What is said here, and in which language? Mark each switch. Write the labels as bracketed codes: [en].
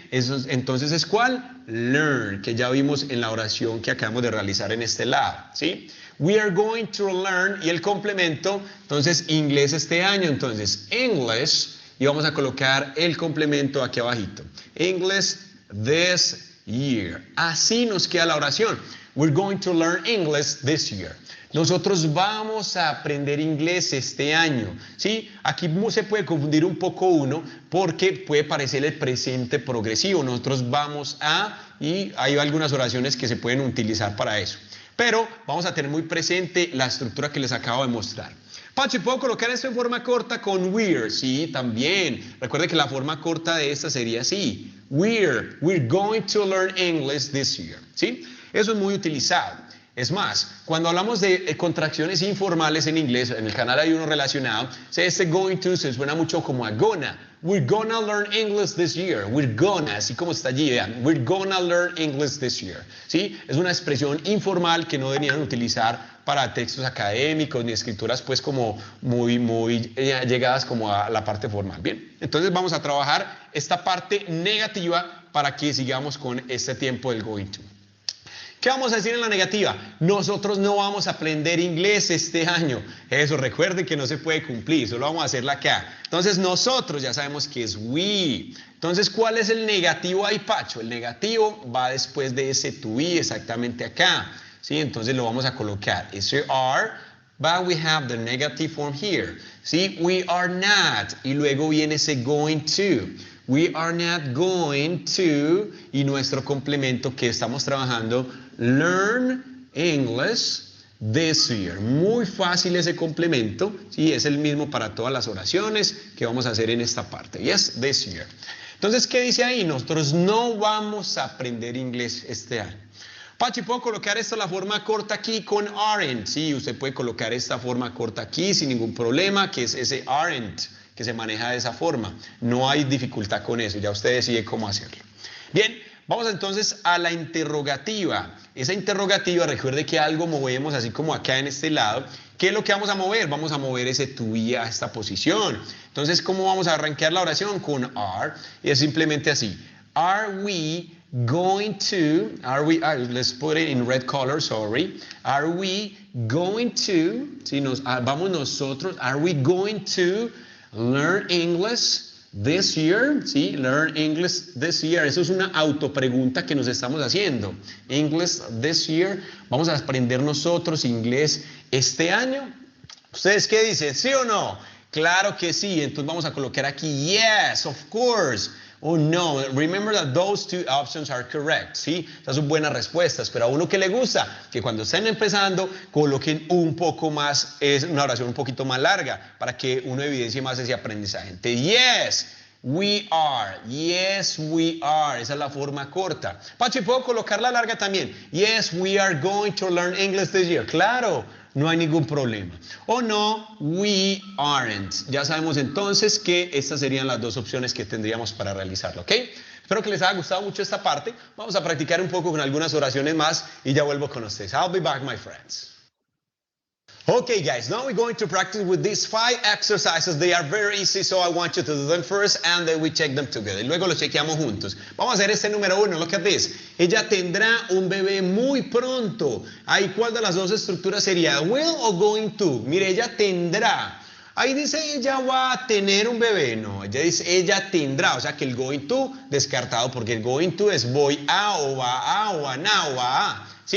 [es] Eso, entonces, ¿es cuál? Learn, que ya vimos en la oración que acabamos de realizar en este lado, ¿sí? [en] We are going to learn. [es] Y el complemento, entonces, inglés este año. Entonces, English. Y vamos a colocar el complemento aquí abajito. [en] English this year. [es] Así nos queda la oración. [en] We're going to learn English this year. [es] Nosotros vamos a aprender inglés este año. ¿Sí? Aquí se puede confundir un poco uno porque puede parecer el presente progresivo. Nosotros vamos a, y hay algunas oraciones que se pueden utilizar para eso. Pero vamos a tener muy presente la estructura que les acabo de mostrar. Pachi, ¿puedo colocar esto en forma corta con we're? Sí, también. Recuerde que la forma corta de esta sería así. [en] We're going to learn English this year. [es] ¿Sí? Eso es muy utilizado. Es más, cuando hablamos de contracciones informales en inglés, en el canal hay uno relacionado, este going to se suena mucho como a gonna. [en] We're gonna learn English this year. We're gonna, [es] así como está allí, vean. [en] We're gonna learn English this year. [es] ¿Sí? Es una expresión informal que no deberían utilizar para textos académicos ni escrituras pues como muy llegadas como a la parte formal. Bien, entonces vamos a trabajar esta parte negativa para que sigamos con este tiempo del going to. ¿Qué vamos a decir en la negativa? Nosotros no vamos a aprender inglés este año. Eso, recuerden que no se puede cumplir, solo vamos a hacerla acá. Entonces nosotros ya sabemos que es we. Entonces, ¿cuál es el negativo ahí, Pacho? El negativo va después de ese to be, exactamente acá. ¿Sí? Entonces lo vamos a colocar. [en] Ese are, but we have the negative form here. [es] ¿Sí? [en] We are not. [es] Y luego viene ese going to. [en] We are not going to. [es] Y nuestro complemento que estamos trabajando, [en] learn English this year. [es] Muy fácil ese complemento. ¿Sí? Es el mismo para todas las oraciones que vamos a hacer en esta parte. [en] Yes, this year. [es] Entonces, ¿qué dice ahí? Nosotros no vamos a aprender inglés este año. Pachi, ¿puedo colocar esto la forma corta aquí con aren't? Sí, usted puede colocar esta forma corta aquí sin ningún problema, que es ese aren't, que se maneja de esa forma. No hay dificultad con eso, ya usted decide cómo hacerlo. Bien, vamos entonces a la interrogativa. Esa interrogativa, recuerde que algo movemos así como acá en este lado. ¿Qué es lo que vamos a mover? Vamos a mover ese to be a esta posición. Entonces, ¿cómo vamos a arrancar la oración? Con are. Y es simplemente así. [en] Are we going to, let's put it in red color, sorry. Are we going to, [es] si vamos nosotros, [en] are we going to learn English this year? ¿Sí? Learn English this year. [es] Eso es una autopregunta que nos estamos haciendo. [en] English this year. [es] ¿Vamos a aprender nosotros inglés este año? ¿Ustedes qué dicen? ¿Sí o no? Claro que sí. Entonces vamos a colocar aquí, [en] yes, of course. Oh, no. Remember that those two options are correct. [es] ¿Sí? Esas son buenas respuestas. Pero a uno que le gusta, que cuando estén empezando, coloquen un poco más, es una oración un poquito más larga, para que uno evidencie más ese aprendizaje. [en] Yes, we are. Yes, we are. [es] Esa es la forma corta. Pachi, ¿puedo colocar la larga también? [en] Yes, we are going to learn English this year. [es] Claro. No hay ningún problema. O no, [en] we aren't. [es] Ya sabemos entonces que estas serían las dos opciones que tendríamos para realizarlo, ¿ok? Espero que les haya gustado mucho esta parte. Vamos a practicar un poco con algunas oraciones más y ya vuelvo con ustedes. [en] I'll be back, my friends. Okay, guys, now we're going to practice with these 5 exercises. They are very easy, so I want you to do them first and then we check them together. [es] Y luego los chequeamos juntos. Vamos a hacer este número 1. [en] Look at this. [es] Ella tendrá un bebé muy pronto. Ahí, ¿cuál de las dos estructuras sería? Will o going to? Mire, ella tendrá. Ahí dice ella va a tener un bebé. No, ella dice ella tendrá. O sea que el going to descartado porque el going to es voy a o va a o a na o va a. ¿Sí?